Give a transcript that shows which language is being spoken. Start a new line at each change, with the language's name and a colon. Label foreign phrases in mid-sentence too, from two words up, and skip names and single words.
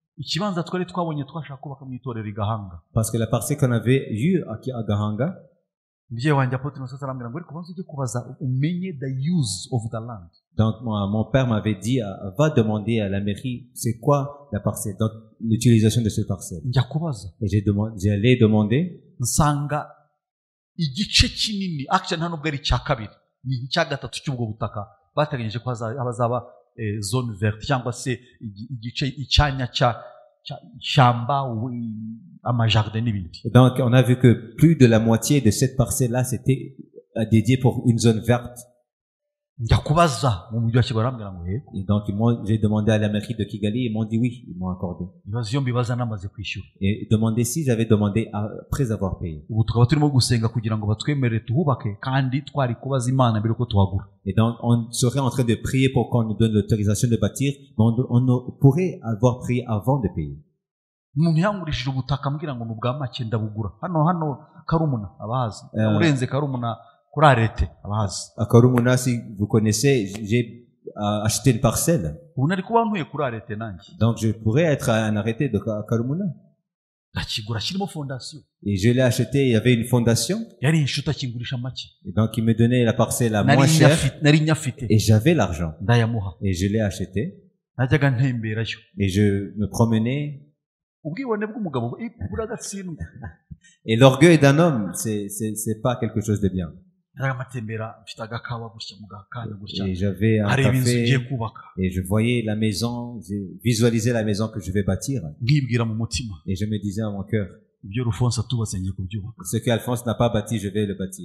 French: Parce que la parcelle qu'on avait eue à Gahanga, donc mon père m'avait dit, va demander à la mairie, c'est quoi la parcelle, donc l'utilisation de cette parcelle. Et j'allais demander,
Kinyarwanda: igice kinini actually nta nubwo ari icya kabiri ni icya gatatu cy'ubwo butaka bateganyije ko hazaba
French: zone verte
Kinyarwanda: cyangwa se igice icyanya cya ishyamba amajardin n'ibindi.
French: Donc on a vu que plus de la moitié de cette parcelle là c'était dédié pour une zone verte.
Kinyarwanda: njya kubaza mu mujyi wa Kigali arambwira ngo yego.
French: Et donc j'ai demandé à la mairie de Kigali, ils m'ont dit oui, ils m'ont accordé.
Kinyarwanda: ibibazo iyo mbibaza namaze kwishyura.
French: Et demandé si j'avais demandé après avoir payé.
Kinyarwanda: ubu tukaba turimo gusenga kugira ngo batwemerere tuhubake kandi twari kubaza Imana mbere ko tuhagura.
French: Et donc on serait en train de prier pour qu'on nous donne l'autorisation de bâtir, mais on pourrait avoir prié avant de payer.
Kinyarwanda: umuntu yangurishije ubutaka ambwira ngo n'ubwa make ndabugura hano Karumuna abazi urenze Karumuna kuri arete abazi.
French: À Karumuna, si vous connaissez, j'ai acheté une parcelle.
Kinyarwanda: ubu nari kuba ntuye kuri arete nanjye.
French: Donc je pourrais être à un arrêté de Karumuna.
Kinyarwanda: ndakigura kirimo fondation.
French: Et je l'ai acheté, il y avait une fondation.
Kinyarwanda: yari inshuti akingurisha make.
French: Et donc il me donnait la parcelle à moins cher.
Kinyarwanda: nari nyafite.
French: Et j'avais l'argent.
Kinyarwanda: ndayamuha.
French: Et je l'ai acheté.
Kinyarwanda: najyaga ntemberayo.
French: Et je me promenais.
Kinyarwanda: ubwibone bw'umugabo buragatsindwa.
French: Et l'orgueil d'un homme, c'est pas quelque chose de bien. Et j'avais un café et je voyais la maison, je visualisais la maison que je vais bâtir. Et je me disais à mon cœur, ce qu'Alphonse n'a pas bâti, je vais le bâtir.